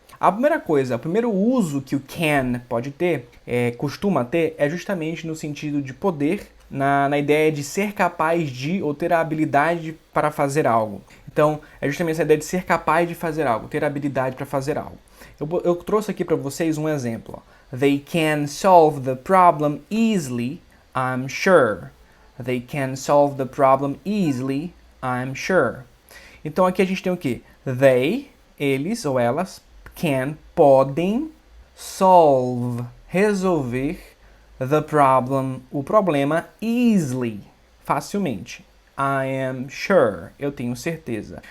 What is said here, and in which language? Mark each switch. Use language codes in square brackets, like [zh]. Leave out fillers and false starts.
[pt] A primeira coisa, o primeiro uso que o can pode ter, costuma ter, é justamente no sentido de poder, na ideia de ser capaz de, ou ter a habilidade para fazer algo. Então, é justamente essa ideia de ser capaz de fazer algo, ter a habilidade para fazer algo. Eu trouxe aqui para vocês um exemplo. Ó. [en] They can solve the problem easily, I'm sure. They can solve the problem easily, I'm sure. [pt] Então aqui a gente tem o quê? They, eles ou elas, can, podem, solve, resolver, the problem, o problema, easily, facilmente. [en] I am sure, [pt] eu tenho certeza.